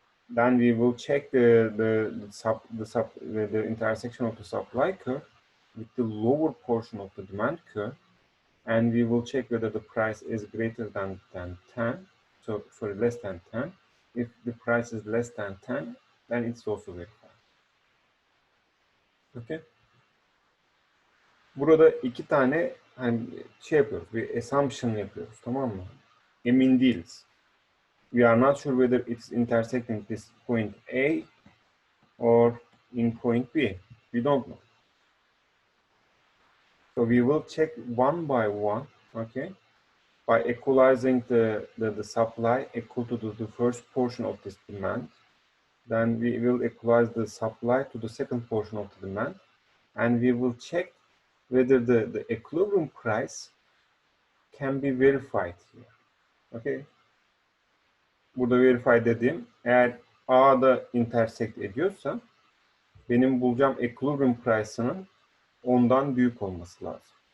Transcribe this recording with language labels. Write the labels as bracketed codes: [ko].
[en] Then we will check the intersection of the supply curve with the lower portion of the demand curve, and we will check whether the price is greater than 10, so sorry, less than 10. If the price is less than 10, then it's also verified. Okay. [tr] Burada iki tane hani şey yapıyoruz, bir assumption yapıyoruz, tamam mı? Emin değiliz. [en] We are not sure whether it's intersecting this point A or in point B. We don't know. So we will check one by one, okay, by equalizing the supply equal to the first portion of this demand. Then we will equalize the supply to the second portion of the demand, and we will check whether the equilibrium price can be verified here. Okay. [tr] Burada verify dediğim, eğer A'da intersect ediyorsa benim bulacağım equilibrium price'ının ondan büyük olması lazım.